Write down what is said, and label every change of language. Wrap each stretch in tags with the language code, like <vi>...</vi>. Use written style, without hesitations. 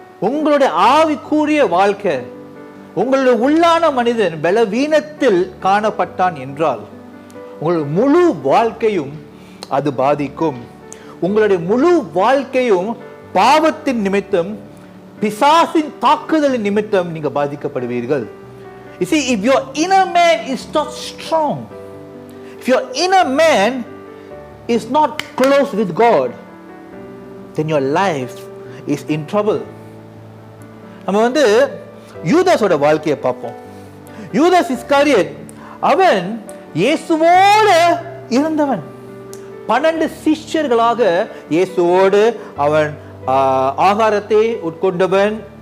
<ta>உங்களுடைய ஆவிக்குரிய வாழ்க்கை, உங்களுடைய உள்ளான மனிதன் பலவீனத்தில் காணப்பட்டான் என்றால் உங்களுடைய முழு வாழ்க்கையும் அது பாதிக்கும். உங்களுடைய முழு வாழ்க்கையும் பாவத்தின் நிமித்தம், பிசாசின் தாக்குதலின் நிமித்தம் நீங்க பாதிக்கப்படுவீர்கள்.</ta> <en>You see, if your inner man is not strong, if your inner man is not close with God, then your life is in trouble.</en> <ta>நம்ம யூதாஸோட வாழ்க்கையை பார்ப்போம். யூதாஸ் இஸ்காரியத் அவன் இயேசுவோடு இருந்தவன். 12 சிஷ்யர்களாக இயேசுவோடு அவன் ஆகாரத்தை உட்கொண்டவன்.</ta>